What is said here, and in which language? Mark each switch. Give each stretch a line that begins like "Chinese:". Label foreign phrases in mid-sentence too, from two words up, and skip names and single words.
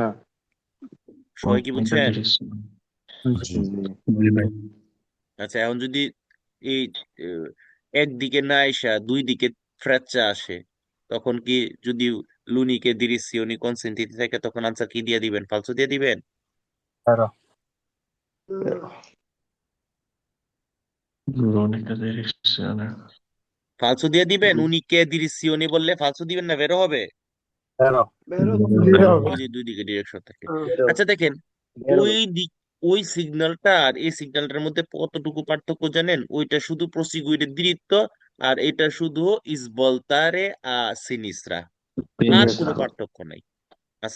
Bangla: সবাই কি বুঝছেন? জি। আচ্ছা, এখন যদি এই একদিকে না আইসা দুই দিকে ফ্র্যাকচার আসে, তখন কি, যদি
Italian: l'unica direzione consentita
Bangla: থাকে, তখন আনসার কি দিয়ে দিবেন? ফালসো দিয়ে দিবেন?
Italian: Vero. L'unica direzione.
Bangla: ফালসো দিয়ে দিবেন?
Italian: unica direzione
Bangla: বললে ফালসো দিবেন না বেরো হবে?
Italian: Vero.
Bangla: বেরো যদি দুই দিকে ডিরেকশন থাকে। আচ্ছা দেখেন, ওই দিক, ওই সিগন্যালটা আর এই সিগন্যালটার মধ্যে কতটুকু পার্থক্য জানেন? ওইটা শুধু
Italian: proseguire diritto,
Bangla: আর এটা শুধু
Italian: svoltare sinistra,
Bangla: আর কোনো পার্থক্য নাই।